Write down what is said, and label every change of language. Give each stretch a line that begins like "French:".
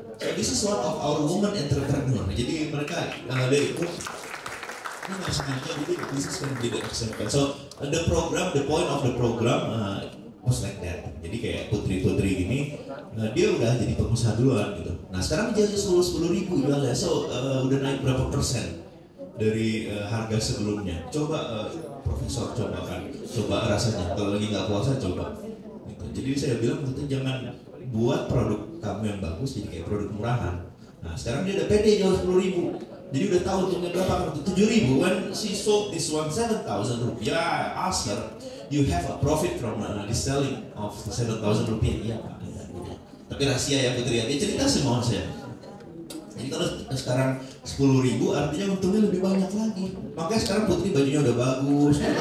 English: So this is one of our women entrepreneur.
Indonesian: Jadi mereka dari itu ini harus kerja. Jadi
English: this is going to be the example. So the point of the program was like that.
Indonesian: Jadi kayak Putri ini dia udah jadi pengusaha duluan gitu. Nah sekarang jadi 10.000 jualnya. So udah naik berapa persen dari harga sebelumnya. Coba Profesor coba rasanya. Kalau lagi nggak puasa coba. Gitu. Jadi saya bilang itu jangan buat produk kamu yang bagus jadi kayak produk murahan. Nah sekarang dia udah pede jual 10.000. Jadi udah tahu untuknya berapa? 7.000.
English: When she sold this one 7,000 rupiah, I asked her, you have a profit from the selling of 7,000 rupiah?
Indonesian: Iya Pak. Tapi rahasia ya Putri. Dia cerita semua saya. Jadi kalau sekarang 10.000 artinya untungnya lebih banyak lagi. Makanya sekarang Putri bajunya udah bagus.